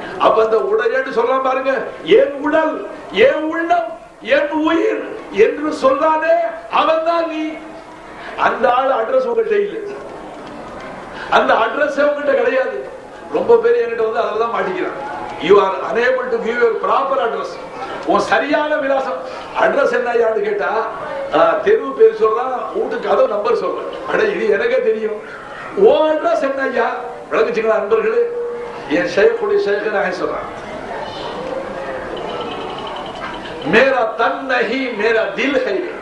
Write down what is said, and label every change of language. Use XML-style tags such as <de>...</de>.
<ta>அப்ப அந்த உடல் சொல்றான் பாருங்க, என் உடல், என் உள்ளம், என் உயிர் என்று சொல்றானே அவன் தான் நீ. அந்த ஆள் அட்ரஸ் உங்கள்கிட்ட இல்லை, அந்த அட்ரஸ் உங்ககிட்ட கிடையாது. ரொம்ப பேர் என்கிட்ட வந்து அதெல்லாம் மாட்டிக்கிறான்.</ta> <en>You are unable to give your proper address.</en> <ta>உன் சரியான விலாசம் அட்ரஸ் என்னன்னு கேட்டா தெருவு பேர் சொல்றான், வீட்டு கதவு நம்பர் சொல்றான். அட இது எனக்கே தெரியும். ஓ அட்ரஸ் என்ன ஐயா விளங்குச்சுங்களா நண்பர்களே? என் ஷேக்குடைய ஷேக் நான் சொல்றான்,</ta> <hi>மேரா தன் நஹி மேரா தில் ஹை.</hi>